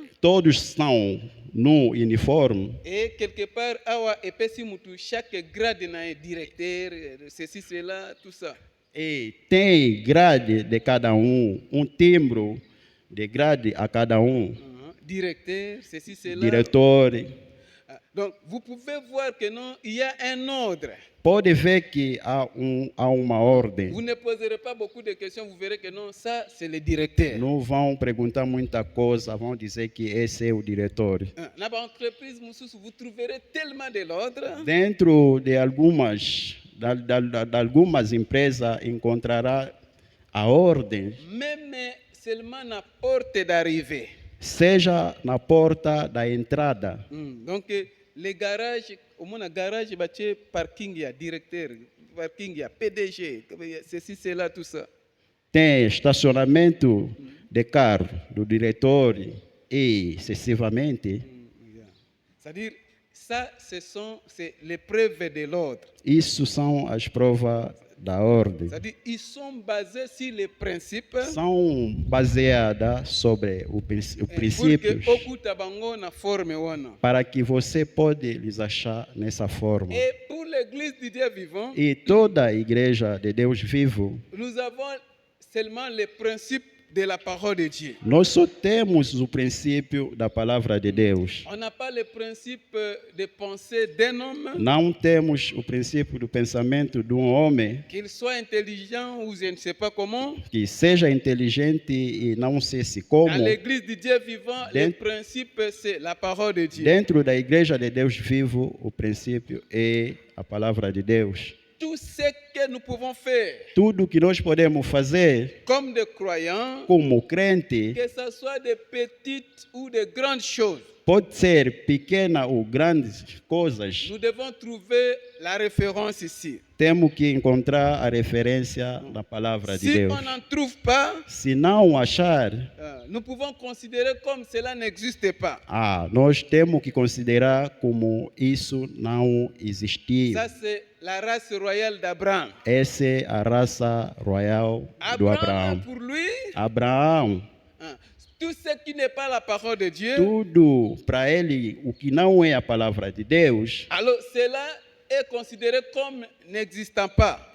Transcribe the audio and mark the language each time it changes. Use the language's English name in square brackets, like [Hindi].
[Portuguese] Todos estão no uniforme. [French] et quelque part, [Lingala] awa epesi mutu [French] chaque grade na directeur, ceci, cela, tout ça. [Portuguese] E tem grade de cada timbre de grade a cada [French] Directeur, ceci, cela. [Portuguese] diretor. [French] Donc, vous pouvez voir que non, il y a un ordre. [Portuguese] Pode ver que há uma ordem. [French] Vous ne poserez pas beaucoup de questions, vous verrez que non, ça, c'est le directeur. [Portuguese] Não vão perguntar muita coisa, vão dizer que esse é o diretor. [French] Dans l'entreprise, vous trouverez tellement de l'ordre. [Portuguese] Dentro de algumas empresas encontrará a ordem, [French] Même seulement na porte d'arrivée. [Portuguese] seja na porta da entrada. [French] Donc, les garages, au moins, garage, il y a parking, il y a directeur, parking, il y a PDG, ceci, cela, tout ça. [Portuguese] Tem estacionamento de carro do diretor e sucessivamente. [French] C'est-à-dire, ça, c'est les preuves de l'ordre. [Portuguese] Isso são as provas da ordem. [French] C'est-à-dire, ils sont basés sur les principes. [Portuguese] São baseadas sobre os princípios [French] Pour que [Lingala] okuta bango na forme wana. [Portuguese] para que você pode lhes achar nessa forma. [French] Et pour l'église du Dieu vivant, [Portuguese] E toda a igreja de Deus vivo, [French] nous avons seulement les principes de la parole de Dieu. [Portuguese] nós só temos o princípio da palavra de Deus. [French] On n'a pas le principe de pensée d'un homme, [Portuguese] Não temos o princípio do pensamento de um homem [French] qu'il soit intelligent ou je ne sais pas comment. [Portuguese] que seja inteligente e não sei se como. [French] Dans l'église du Dieu vivant, le principe, c'est la parole de Dieu. [Portuguese] Dentro da igreja de Deus vivo, o princípio é a palavra de Deus. [French] Tout ce que nous pouvons faire [Portuguese] Tudo que nós podemos fazer [French] comme des croyants, [Portuguese] como crente, [French] que ce soit de petites ou de grandes choses, [Portuguese] pode ser pequena ou grandes coisas, [French] nous devons trouver la référence ici. [Portuguese] temos que encontrar a referência na palavra de [French] Si [Portuguese] Deus. [French] on n'en trouve pas, [Portuguese] Se não achar, [French] nous pouvons considérer comme cela n'existe pas. [Portuguese] nós temos que considerar como isso não existia. [French] Ça, c'est la race royale d'Abraham. [Portuguese] Essa é a raça royal do [French] Abraham, [Portuguese] Abraão. [French] pour lui, [Portuguese] Abraão, [French] tout ce qui n'est pas la parole de Dieu, [Portuguese] tudo para ele, o que não é a palavra de Deus, [French] alors cela est considéré comme n'existant pas.